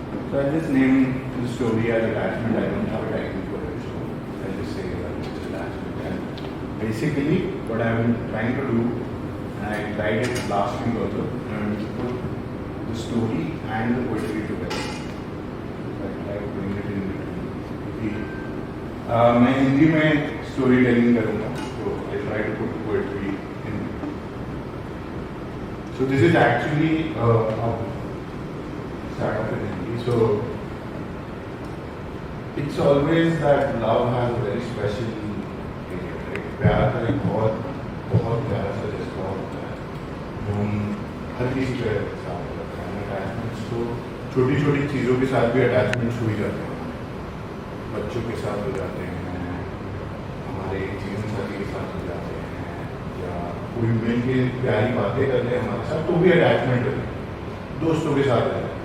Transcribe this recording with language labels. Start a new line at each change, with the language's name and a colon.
English: So I just named the story as attachment. I don't have a title for it, so I just say that it's attachment. And basically, what I'm trying to do, and I tried it last week also, to put the story and the poetry together. I try to bring it in between.
Hindi: मैं हिंदी में story telling करूँगा, तो
English: I try to put poetry in. So this is actually start off in Hindi. So it's always that love has a very special area, right?
Hindi: प्यार का एक बहुत प्यारा सा रिश्ता होता है जो हम हर किसी के साथ करते हैं. अटैचमेंट्स तो छोटी छोटी चीज़ों के साथ भी अटैचमेंट्स हो ही जाते हैं. बच्चों के साथ हो जाते हैं, हमारे जीवन साथी के साथ हो जाते हैं, या कोई मिल के प्यारी बातें कर ले हमारे साथ तो भी अटैचमेंट है. दोस्तों के साथ है.